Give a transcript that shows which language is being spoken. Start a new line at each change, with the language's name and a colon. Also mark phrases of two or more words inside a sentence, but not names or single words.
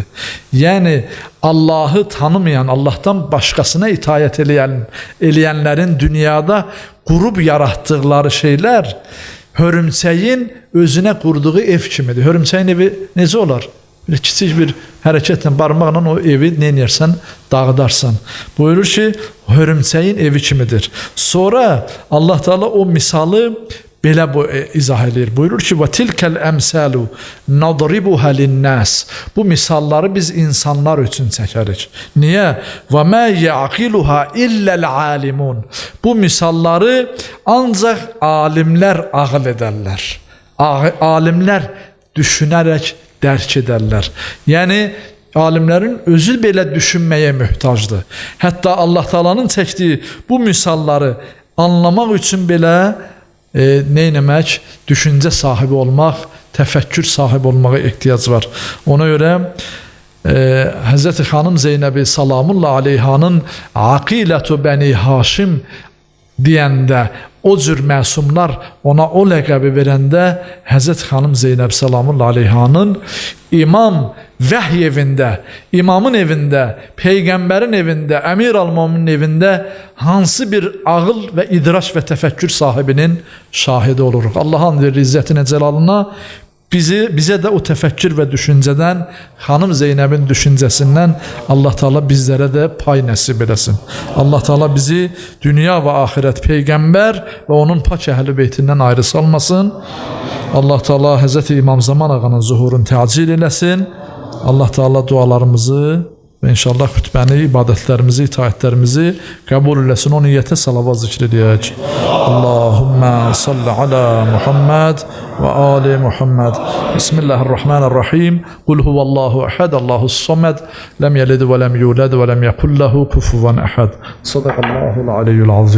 Azerbaijani: Yəni, Allah'ı tanımayan, Allah'tan başkasına itayət eləyənlərin dünyada qurub yaratdıqları şeylər hörümçəyin özünə qurduğu ev kimidir. Hörümçəyin evi necə olar? Böyle kiçik bir hərəkətlə, barmaqla o evi neynirsən, dağıdarsan. Buyurur ki, hörümçəyin evi kimidir. Sonra Allah Teala o misalı belə izah edir. Buyurur ki,
Arabic: وَتِلْكَ الْأَمْسَالُ نَضْرِبُهَا لِلنَّاسِ.
Azerbaijani: Bu misalları biz insanlar üçün çəkərik.
Turkish: Niye?
Arabic: وَمَا يَعْقِلُهَا إِلَّا الْعَالِمُونَ.
Turkish: Bu misalları ancak alimler ağıl ederler. Alimler düşünerek dərk ederler. Yani alimlerin özü belə düşünmeye mühtacdır.
Azerbaijani: Hatta Allah Taala'nın çəkdiyi bu misalları
Turkish: anlamak için
Azerbaijani: belə neyləmək, düşünce sahibi olmaq, tefekkür sahibi olmağa ehtiyac var. Ona göre Hazreti Hanım Zeynəbi Salamullah Aleyhanın Aqilətu Bəni Haşim deyəndə, o cür məsumlar ona o ləqəbi verəndə Hazreti Hanım Zeynəb Salamullah Aleyhanın imam vəhy evində, imamın evində, peygamberin evində, Əmir al-Möminin evində hansı bir ağıl ve idraç ve tefekkür sahibinin şahidi oluruq.
Turkish: Allah'ın verir izzətinə, cəlalına bize de o tefekkür ve düşünceden, Hanım Zeynep'in düşüncesinden Allah Teala bizlere de pay nasip edesin.
Azerbaijani: Allah Teala bizi dünya ve ahiret peygamber ve onun pak ehli beytinden ayrı salmasın. Allah Teala Hazreti İmam Zaman Ağa'nın zuhurunu təcil eləsin. Allah Teala dualarımızı ve inşallah hütbəni, ibadetlerimizi, itaatlerimizi kabul eləsin. O niyyətə salavat zikr edək.
Arabic: اللهم صل على محمد وآل محمد. بسم الله الرحمن الرحيم. قل هو الله أحد، الله الصمد، لم يلد ولم يولد ولم يكن له كفوا أحد. صدق الله العلي العظيم.